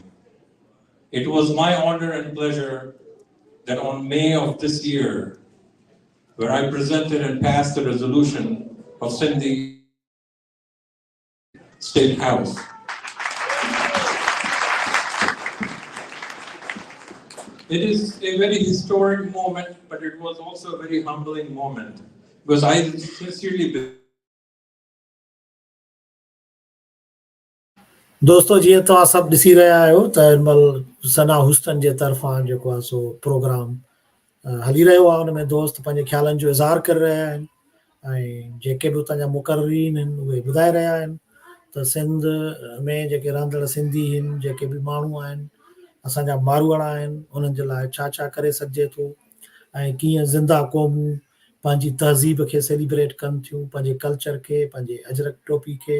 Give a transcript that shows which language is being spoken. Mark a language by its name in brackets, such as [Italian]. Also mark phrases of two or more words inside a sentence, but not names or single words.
[English] It was my honor and pleasure that on May of this year, where I presented and passed the resolution of Sindhi State House. It is a very historic moment, but it was also a very humbling moment, because I sincerely believe. [Sindhi] दोस्तों जीअं तव्हां सभु ॾिसी रहिया आहियो त हिन महिल सना हुस्टन जे तरफ़ां जेको आहे सो प्रोग्राम हली रहियो आहे। हुन में दोस्त पंहिंजे ख़्यालनि जो इज़हार करे रहिया आहिनि ऐं जेके बि उतां जा मुक़ररीन आहिनि उहे ॿुधाए रहिया आहिनि त सिंध में जेके रहंदड़ सिंधी आहिनि, जेके बि माण्हू आहिनि, असांजा मारवाड़ा आहिनि, उन्हनि जे लाइ छा छा करे सघिजे थो ऐं कीअं ज़िंदा क़ौमूं पंहिंजी तहज़ीब खे सेलिब्रेट कनि थियूं, पंहिंजे कल्चर खे, पंहिंजे अजरक टोपी खे।